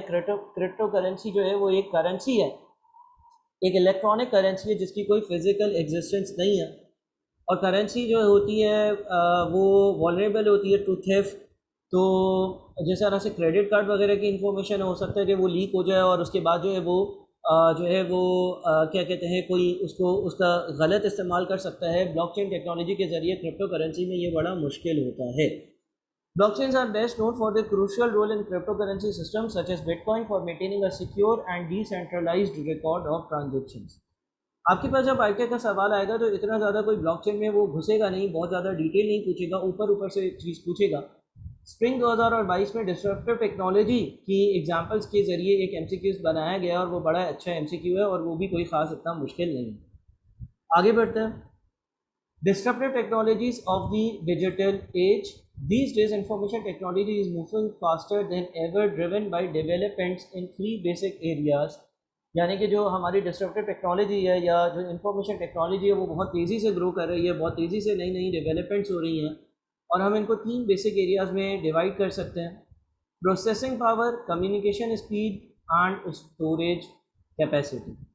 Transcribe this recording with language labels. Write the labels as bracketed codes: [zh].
[ur] Crypto currency جو ہے وہ ایک کرنسی ہے, ایک الیکٹرانک کرنسی ہے جس کی کوئی فزیکل ایگزسٹنس نہیں ہے, اور کرنسی جو ہوتی ہے وہ والنریبل ہوتی ہے [en] To theft. [ur] تو جس طرح سے کریڈٹ کارڈ وغیرہ کی انفارمیشن ہو سکتا ہے کہ وہ لیک ہو جائے اور اس کے بعد جو ہے وہ کیا کہتے ہیں کوئی اس کا غلط استعمال کر سکتا ہے. بلاک چین ٹیکنالوجی کے ذریعے کرپٹو کرنسی میں یہ بڑا مشکل ہوتا ہے. [en] Blockchains are best known for their crucial role in cryptocurrency systems such as Bitcoin for maintaining a secure and decentralized record of transactions. [ur] آپ کے پاس جب آئی ٹی کا سوال آئے گا تو اتنا زیادہ کوئی بلاک چین میں وہ گھسے گا نہیں, بہت زیادہ ڈیٹیل نہیں پوچھے گا, اوپر سے ایک چیز پوچھے گا. اسپرنگ 2022 میں ڈسٹرپٹیو ٹیکنالوجی کی ایگزامپلس کے ذریعے ایک ایم سی کیوز بنایا گیا, اور وہ بڑا اچھا ایم سی کیو ہے, اور وہ بھی کوئی خاص اتنا مشکل نہیں ہے. آگے بڑھتے ہیں. [en] Disruptive technologies of the digital age. These days, information technology is moving faster than ever, driven by developments in 3 basic areas. [ur] یعنی کہ جو ہماری ڈسٹرپٹیو ٹیکنالوجی ہے یا جو انفارمیشن ٹیکنالوجی ہے وہ بہت تیزی سے گرو کر رہی ہے, بہت تیزی سے نئی نئی ڈیولپمنٹس ہو رہی ہیں, اور ہم ان کو 3 بیسک ایریاز میں ڈیوائڈ کر سکتے ہیں. [en] Processing power, communication speed and storage capacity.